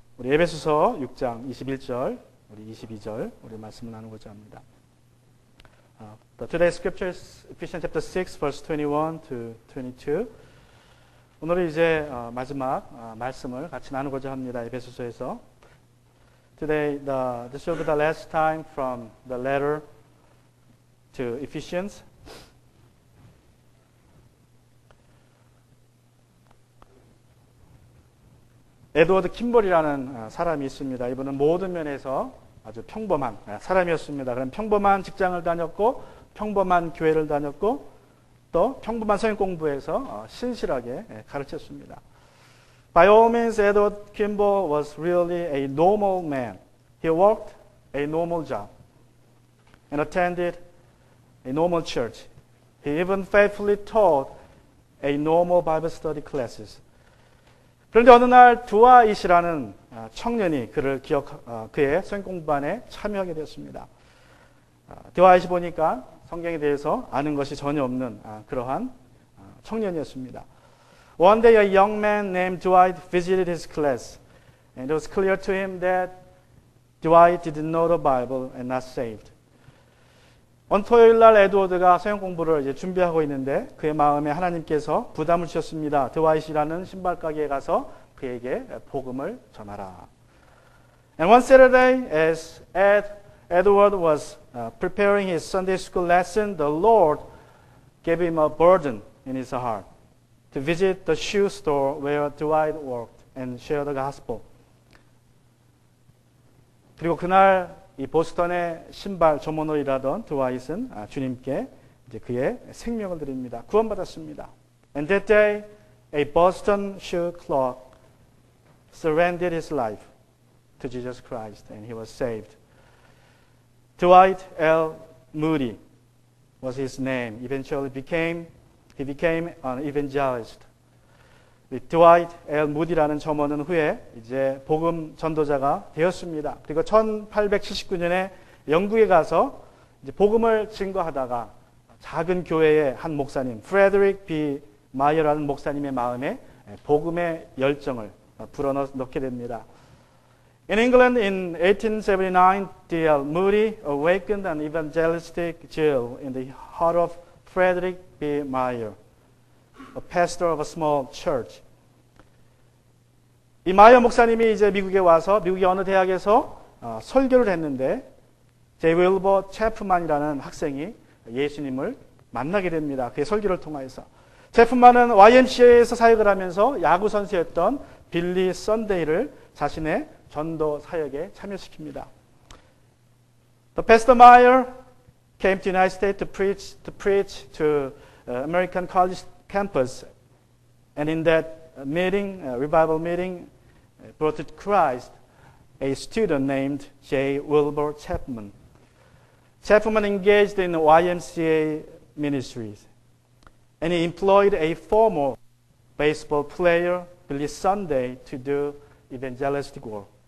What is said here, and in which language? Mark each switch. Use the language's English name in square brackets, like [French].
[Korean] 우리 에베소서 6장 21절, 우리 22절 우리 말씀을 나누고자 합니다. [English] Today's scripture is Ephesians chapter 6 verse 21 to 22. [Korean] 오늘은 이제 마지막 말씀을 같이 나누고자 합니다. 에베소서에서. [English] Today this will be the last time from the letter to Ephesians. [Korean] 에드워드 킴볼이라는 사람이 있습니다. 이분은 모든 면에서 아주 평범한 사람이었습니다. 그럼 평범한 직장을 다녔고 평범한 교회를 다녔고 또 평범한 성경 공부에서 신실하게 가르쳤습니다. [English] By all means, Edward Kimball was really a normal man. He worked a normal job and attended a normal church. He even faithfully taught a normal Bible study classes. [Korean] 그런데 어느 날 드와잇이라는 청년이 그의 성경 공부반에 참여하게 되었습니다. 드와잇이 보니까 성경에 대해서 아는 것이 전혀 없는 그러한 청년이었습니다. [English] One day a young man named Dwight visited his class, and it was clear to him that Dwight didn't know the Bible and not saved. [Korean] 어느 토요일 날 에드워드가 성경 공부를 이제 준비하고 있는데 그의 마음에 하나님께서 부담을 주셨습니다. 드와잇이라는 신발 가게에 가서 그에게 복음을 전하라. [English] And one Saturday, as Edward was preparing his Sunday school lesson, the Lord gave him a burden in his heart to visit the shoe store where Dwight worked and share the gospel. [Korean] 그리고 그날 이 보스턴의 신발 전문으로 일하던 드와잇은 주님께 이제 그의 생명을 드립니다. 구원받았습니다. [English] And that day, a Boston shoe clerk surrendered his life to Jesus Christ, and he was saved. Dwight L. Moody was his name. Eventually, he became an evangelist. [Korean] 드와이트 L. 무디라는 점원은 후에 이제 복음 전도자가 되었습니다. 그리고 1879년에 영국에 가서 이제 복음을 증거하다가 작은 교회의 한 목사님, 프레드릭 B. 마이어라는 목사님의 마음에 복음의 열정을 불어넣게 됩니다. [English] In England in 1879, D.L. Moody awakened an evangelistic zeal in the heart of Frederick B. Meyer, a pastor of a small church. [Korean] 이 마이어 목사님이 이제 미국에 와서 미국의 어느 대학에서 설교를 했는데 제이 윌버 체프만이라는 학생이 예수님을 만나게 됩니다. 그의 설교를 통해서. 체프만은 YMCA에서 사역을 하면서 야구 선수였던 빌리 선데이를 자신의 전도 사역에 참여시킵니다. [English] The Pastor Meyer came to the United States to preach to American college campus, and in that meeting, revival meeting, brought to Christ a student named J. Wilbur Chapman. Chapman engaged in YMCA ministries, and he employed a former baseball player, Billy Sunday, to do evangelistic work.